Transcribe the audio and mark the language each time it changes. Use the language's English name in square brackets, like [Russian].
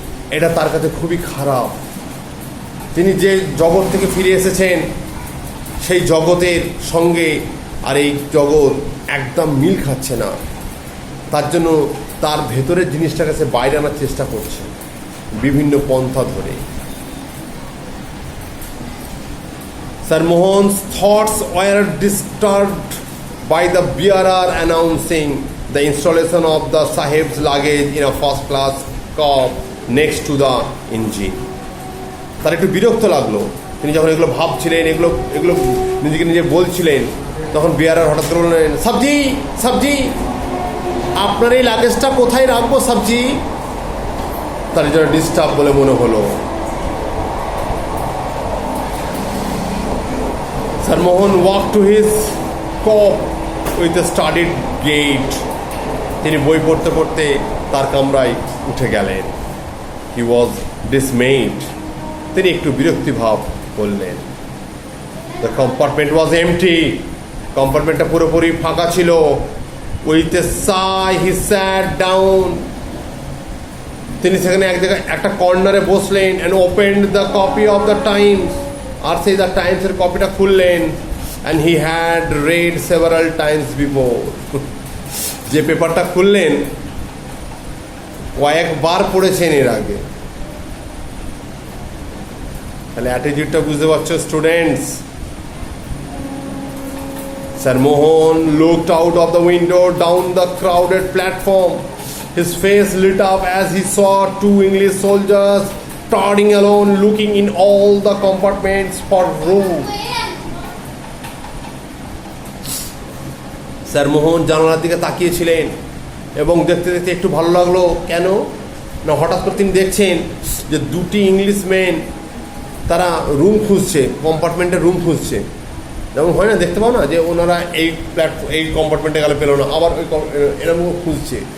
[Bangla] এটা তার কাছে খুবই খারাপ। তিনি যে জগৎ থেকে ফিরে এসেছেন সেই জগতের সঙ্গে আর এই জগৎ একদম মিল খাচ্ছে না। তার জন্য তার ভেতরের জিনিসটাকে সে বাইরে আনার চেষ্টা করছে বিভিন্ন পন্থা ধরে। [English] Sir Mohan's thoughts were disturbed by the bearer announcing the installation of the Sahib's luggage in a first-class car next to the engine. [Bangla] তার একটু বিরক্ত লাগলো। তিনি যখন এগুলো ভাবছিলেন, এগুলো নিজেকে নিজে বলছিলেন, তখন বিয়ারার হঠাৎ করে বললেন, সবজি সবজি, আপনার এই লাগেজটা কোথায় রাখবো সবজি? তার জন্য ডিস্টার্ব বলে মনে হলো। [English] Sir Mohan walked to his cot with a studied gait. [Bangla] তিনি বই পড়তে পড়তে তার কামরায় উঠে গেলেন। [English] He was dismayed. [Bangla] তিনি একটু বিরক্তিভাব করলেন। [English] The compartment was empty. [Bangla] কম্পার্টমেন্টটা পুরোপুরি ফাঁকা ছিল। [English] With a sigh he sat down. [Bangla] তিনি সেখানে এক জায়গায় একটা কর্নারে বসলেন [English] and opened the copy of the Times. [Bangla] আর সেই দ্য টাইমসের কপিটা খুললেন। [English] and he had read several times before. [Bangla] যে পেপারটা খুললেন কয়েকবার পড়েছেন এর আগে। তাহলে অ্যাটিটিউডটা বুঝতে পারছো students? [English] Sir Mohan looked out of the window down the crowded platform. His face lit up as he saw two English soldiers trotting alone, looking in all the compartments for room. [Bangla] Sir মোহন জানালার দিকে তাকিয়েছিলেন এবং দেখতে দেখতে একটু ভালো লাগলো। কেন না, হঠাৎ করে তিনি দেখছেন যে দুটি ইংলিশ মেন তারা রুম খুঁজছে, কম্পার্টমেন্টের রুম খুঁজছে। যেমন হয় না, দেখতে পাও না যে ওনারা এই এই কম্পার্টমেন্টে গেলে পেলো না, আবার ওই এরকম খুঁজছে।